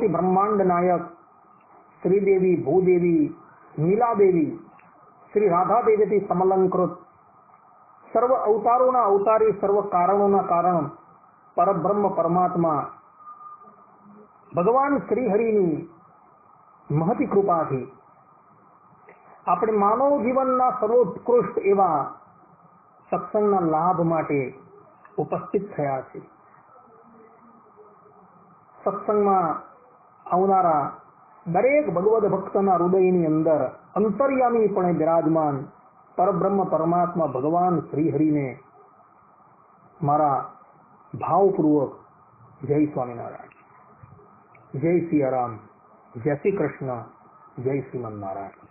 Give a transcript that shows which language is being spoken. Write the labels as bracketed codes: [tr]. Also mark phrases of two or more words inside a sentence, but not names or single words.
[gu] બ્રહ્માંડ નાયક શ્રીદેવી ભૂદેવી નીલા દેવી શ્રી રાધા દેવી સમલંકૃત સર્વ અવતારોં અવતારી સર્વ કારણોં કારણ પરબ્રહ્મ પરમાત્મા ભગવાન શ્રીહરિની મહતી કૃપા થી આપણે માનવ જીવનના સર્વોત્કૃષ્ટ એવા સત્સંગના લાભ માટે ઉપસ્થિત થયા છે। સત્સંગમાં આવનારા દરેક ભગવદ ભક્તના હૃદયની અંદર અંતર્યામીપણે બિરાજમાન પરબ્રહ્મ પરમાત્મા ભગવાન શ્રીહરિને મારા ભાવપૂર્વક જય સ્વામિનારાયણ, જય સિયારામ, જય શ્રી કૃષ્ણ, જય શ્રીમન નારાયણ।